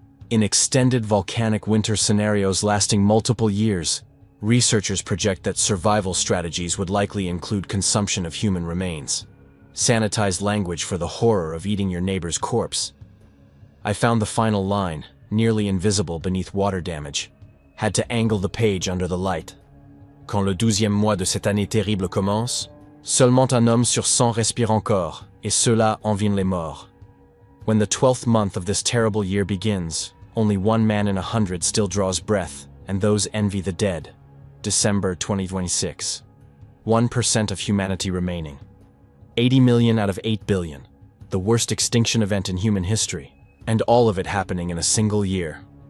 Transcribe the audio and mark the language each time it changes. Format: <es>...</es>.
<en>In extended volcanic winter scenarios lasting multiple years, researchers project that survival strategies would likely include consumption of human remains. Sanitized language for the horror of eating your neighbor's corpse. I found the final line, nearly invisible beneath water damage. Had to angle the page under the light.</en> <fr>Quand le 12e mois de cette année terrible commence, seulement un homme sur 100 respire encore, et ceux-là envient les morts.</fr> <en>When the 12th month of this terrible year begins, only 1 man in 100 still draws breath, and those envy the dead. December 2026. 1% of humanity remaining. 80 million out of 8 billion. The worst extinction event in human history, and all of it happening in a single year.</en>